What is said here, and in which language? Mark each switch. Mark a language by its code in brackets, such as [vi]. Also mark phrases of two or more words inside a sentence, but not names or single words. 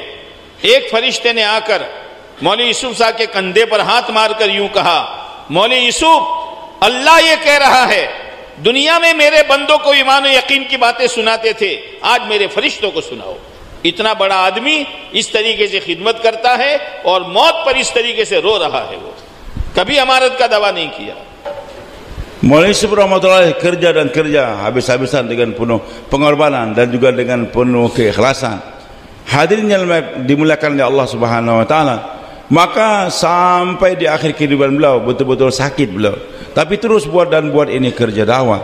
[hi] एक फरिश्ते ने आकर मौली यूसुफ साहब के कंधे पर हाथ मारकर यूं कहा, मौली यूसुफ, अल्लाह ये कह रहा है, दुनिया में मेरे बंदों को ईमान और यकीन की बातें सुनाते थे, आज मेरे फरिश्तों को सुनाओ। इतना बड़ा आदमी इस तरीके से खिदमत करता है, और मौत पर इस तरीके से रो रहा है। वो कभी अमानत का दावा नहीं किया। [id] Mauly Yusuf rahmatullahi kerja dan kerja habis-habisan dengan penuh pengorbanan dan juga dengan penuh keikhlasan. Hadirin yang dimuliakan oleh [ar] الله سبحانه وتعالى, [id] maka sampai di akhir kehidupan beliau betul-betul sakit beliau, tapi terus buat ini kerja dakwah.